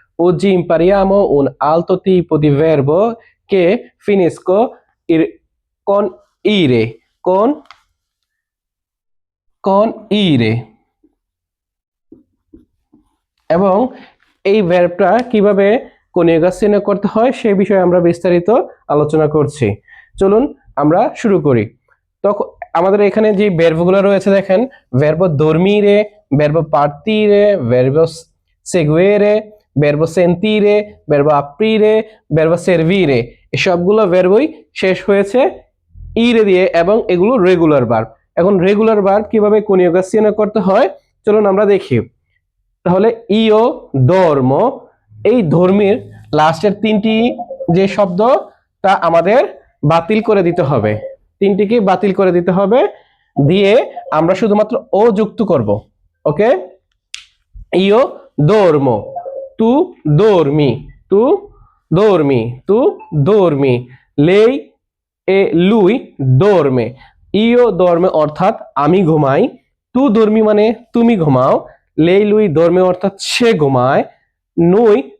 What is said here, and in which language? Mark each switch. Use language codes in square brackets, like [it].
[it] Oggi impariamo un altro tipo di verbo che finisco con ire, con ire. [bn] এবং এই ভার্বটা কিভাবে কনজুগেশনে করতে হয় সেই বিষয়ে আমরা বিস্তারিত আলোচনা করছি। চলুন আমরা শুরু করি। তো আমাদের এখানে যে ভার্বগুলো রয়েছে দেখেন, ভার্বো [it] dormire, verbo partire, verbo seguire, verbo sentire, verbo aprire, verbo servire, [bn] এই সবগুলো ভার্বই শেষ হয়েছে ইরে দিয়ে এবং এগুলো রেগুলার ভার্ব। এখন রেগুলার ভার্ব কিভাবে কনজুগেশনে করতে হয় চলুন আমরা দেখি। তাহলে ইও dormo, এই ধর্মীর লাস্টের তিনটি যে শব্দ তা আমাদের বাতিল করে দিতে হবে, তিনটিকে বাতিল করে দিতে হবে, দিয়ে আমরা শুধুমাত্র ও যুক্ত করব। [it] ওকে, ইও dormo, tu dormi, tu dormi, tu dormi, lei e lui dorme, ইও dorme [bn] অর্থাৎ আমি ঘুমাই, [it] tu dormi মানে তুমি ঘুমাও, lei lui dorme অর্থাৎ সে ঘুমায়, noi